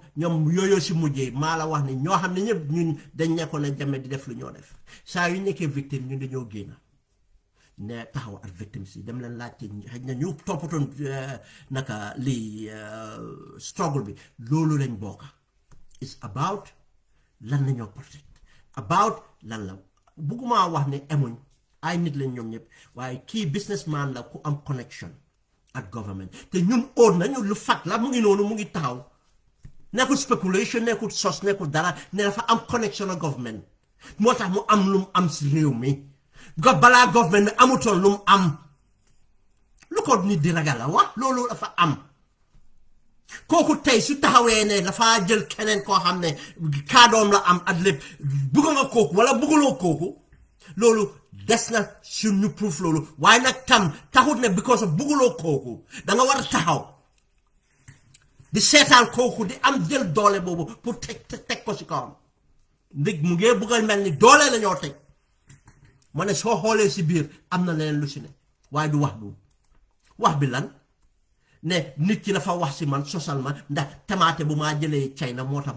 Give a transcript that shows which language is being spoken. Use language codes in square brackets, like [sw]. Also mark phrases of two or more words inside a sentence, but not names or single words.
[wo] ñoom yooyu si mujjee maa la wax ne ñoo xam ne ñëpp ñun dañ nekkoon ne Jammeh di def lu ñoo def saa yu nekkee victime ñun dañoo génn ne taxaw ak victime si dem leen laajte xëy na ñu toppatoon naka lii struggle bi loolu lañ bokka [en] it's about [wo] lan la ñoo protect about lan la bugguma wax ne emuñ ay nit lañ ñoom ñëpp waaye kii businessman la ku am connection ak government te ñun óor nañu lu fat la mu ngi noonu mu ngi taxaw nekkul speculation nekkul sos nekkul dara ne dafa am connection ak government moo tax mu am lu mu am si réew mi balaa government bi amutoon lu mu am lu ko nit di ragal la wax loolu dafa am kooku tey su taxawee ne dafa jël keneen koo xam ne kaadoom la am at lépp bugg nga kooku wala bugguloo kooku loolu des na su ñu proof loolu waaye nag tam taxut ne [en] because of [wo] bugguloo kooku da nga war a taxaw di seetaan kooku di am jël doole boobu pour teg ko si kawam ndig mu ngee buggal mel ni doole la ñoo teg ma ne soo xoolee si biir am na leneen lu si ne waaye du wax bu wax bi lan ne nit ki dafa wax si man sosal ma ndax tamaate bu maa jëlee China moo tax mu